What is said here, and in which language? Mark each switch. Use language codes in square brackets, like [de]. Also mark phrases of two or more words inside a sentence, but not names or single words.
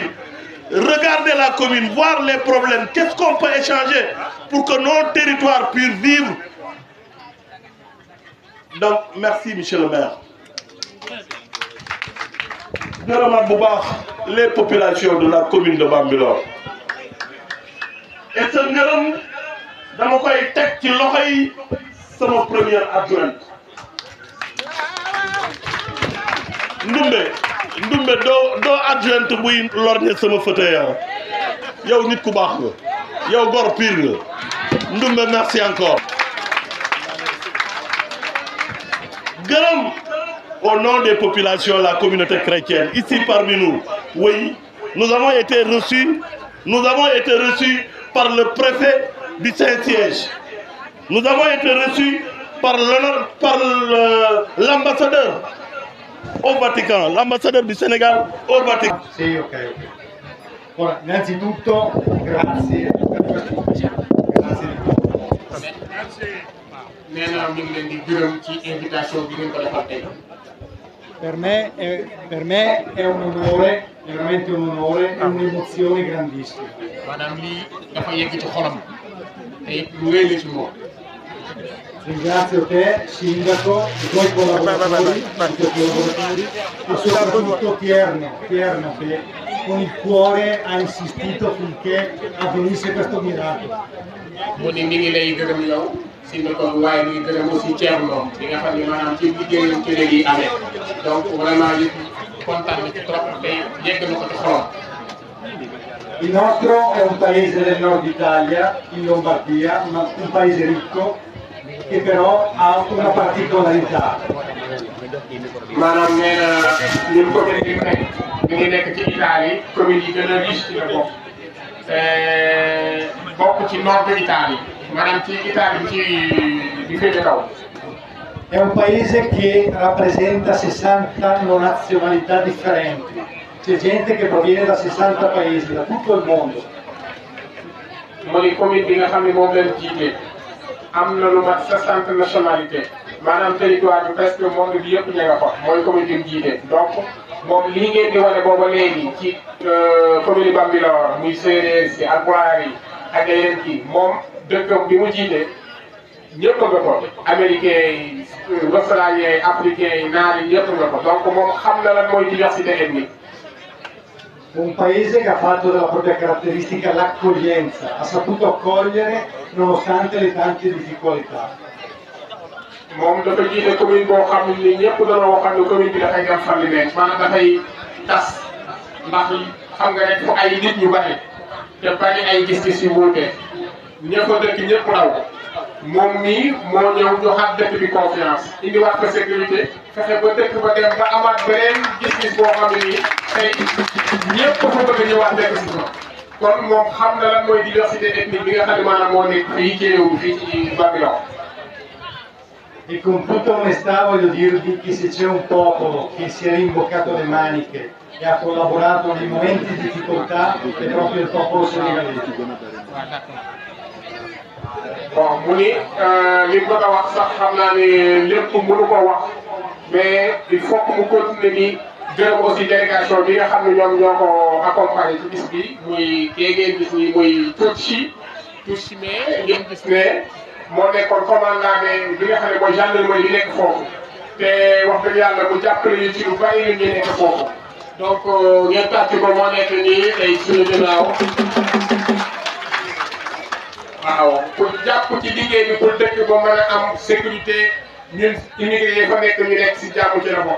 [fr] Regardez la commune, voir les problèmes, qu'est-ce qu'on peut échanger pour que nos territoires puissent vivre. Donc, merci, monsieur le maire. Les populations de la commune de Bambilor. [wo] Et ce ngërëm dama koy teg ci loxo yi sama [fr] première adjointe. [wo] Ndumbe doo adjointe buy lorñe sama fauteuil. Yow nit ku baax nga. Yow gor pire nga. [fr] Ndumbe merci encore. Gërëm au nom des populations, la communauté chrétienne, ici parmi nous, oui, nous avons été reçus par le préfet du Saint-Siège. Nous avons été reçus par l'ambassadeur au Vatican, l'ambassadeur du Sénégal au Vatican. [it] Sì, ok. Ora, innanzitutto, grazie. Grazie di tutto. [fr] Merci. [wo] Nee na ñu ngi leen di gërëm ci invitation bi ngeen ko defal tey. [it] Per me è un onore, è veramente un onore e un'emozione grandissima. [wo] maanaam lii dafa yegg ci xolam te it lu rëy la ci moom. [it] Ringrazio te, Sindaco, i tuoi collaboratori, e soprattutto Tierno che con il cuore ha insistito finché avvenisse questo miracolo. [wo] mu ni mi ngi lay gërëm yow Sindaco waaye mi ngi gërëm aussi Thierno bi nga xam ne maanaam ci liggéeyam ci léegi amee [fr] donc vraiment [wo] yëpp kontaan na ci trop te yegg na ko ci xolam. [it] Il nostro è un paese del nord Italia, in Lombardia, un paese ricco che però ha una particolarità. [wo] maanaam nee na ñun commune bi mu nekk mi ngi nekk ci Italie commune yi gën a riche ci la bokk bokk ci [fr] nord Italie [wo] maanaam ci Italie bi féete kaw. [it] È un paese che rappresenta 60 nazionalità differenti. C'è gente che proviene da 60 paesi, da tutto il mondo. [wo] mu ni commune bi nga xam ne moom lañ jiite am na lu mat 60 nationalité maanaam territoire bi presque monde bi yëpp ña nga fa mooy commune bi mu jiite donc moom lii ngeen di wane booba léegi ci commune Bambilor muy séeréer si ak Pulaar yi ak yeneen kii moom dëkkam bi mu jiite ñëpp nga ko américain yi australien yi africain yi naar yi ñëpp nga ko donc moom xam na lan mooy [fr] diversité ethnique. [it] Un paese che ha fatto della propria caratteristica l'accoglienza, ha saputo accogliere nonostante le tante difficoltà. [wo] moom dafa jiite commune boo xam ni ñëpp dañoo waxoon ne commune bi dafay dem fan li nekk maanaam dafay tas ndax xam nga rek fu ay nit ñu bari te bari ay gis-gis yu wuute ña fa dëkk ñëpp daw moom mii moo ñëw joxaat dëkk bi confiance indiwaat ko sécurité fexe ba dëkk ba dem ba amaat beneen gis-gis boo xam ne nii tey ñëpp fa bëgg a ñëwaat dëkk si fa kon moom xam na lan mooy [fr] diversité ethnique [wo] bi nga xam ne maanaam moo nekk fii ci réew mi fii ci Bambilor. [it] E con tutta onestà voglio dirvi che se c'è un popolo che si è rimboccato le maniche e ha collaborato nei momenti di difficoltà è proprio il popolo senegalese. [wo] bon mu ni li mu ko wax sax xam naa ne lépp mënu ko wax [fr] mais il faut que [wo] mu continuer di gërëm aussi délégation bi nga xam ne ñoom ñoo ko accompagné ci bis bi muy kii ngeen gis ni muy Tutsi mais ngeen gis ne moo nekkoon commandant bi nga xam ne mooy gendarmerie bi nekk foofu te wax dëgg yàlla mu jàppale ñu ci lu bari ñun ñu nekk foofu donc ngeen tàcc ko moo nekk nii tey suñu ginnaaw waaw pour jàpp ci liggéey bi pour dëkk ba mën a am sécurité ñun immigré yi fa nekk ñu nekk si jàmm ci la bokk.